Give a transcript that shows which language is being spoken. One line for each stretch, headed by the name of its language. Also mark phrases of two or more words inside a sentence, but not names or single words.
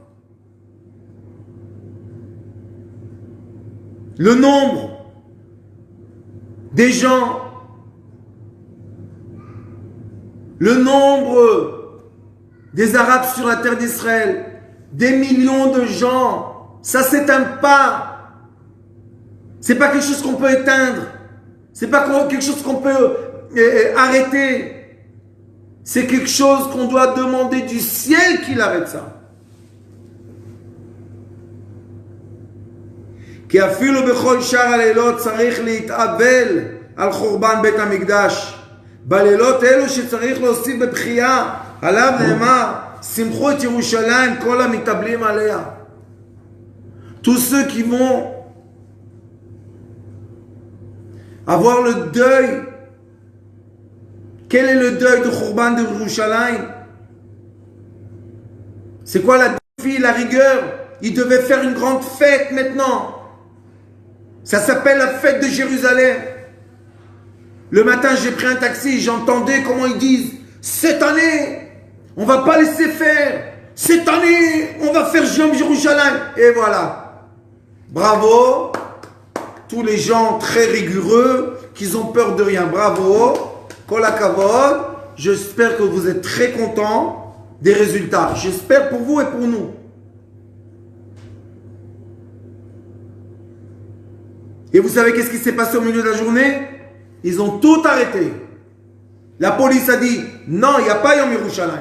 French: Le nombre des gens, le nombre des Arabes sur la terre d'Israël, des millions de gens, ça s'éteint pas. C'est pas quelque chose qu'on peut éteindre. C'est pas quelque chose qu'on peut arrêter. C'est quelque chose qu'on doit demander du ciel qu'il arrête ça.
Hebrew: כי אפילו בכל שאר הלילות צריך להתאבל על חורבן בית המקדש. בלילות אלו שצריך להוסיף בבכייה, עליו נאמר, שמחו את ירושלים כל המתאבלים עליה.
French: Tous ceux qui vont avoir le deuil, quel est le deuil de Khurban de Yerushalayim? C'est quoi la défi, la rigueur? Ils devaient faire une grande fête maintenant. Ça s'appelle la fête de Jérusalem. Le matin, j'ai pris un taxi, j'entendais comment ils disent, cette année, on va pas laisser faire. Cette année, on va faire Yom Yerushalayim. Et voilà. Bravo. Tous les gens très rigoureux, qui ont peur de rien. Bravo.
Hebrew: כל הכבוד.
French: J'espère que vous êtes très contents des résultats. J'espère pour vous et pour nous. Et vous savez qu'est-ce qui s'est passé au milieu de la journée? Ils ont tout arrêté. La police a dit, non, il n'y a pas Yom Yerushalayim.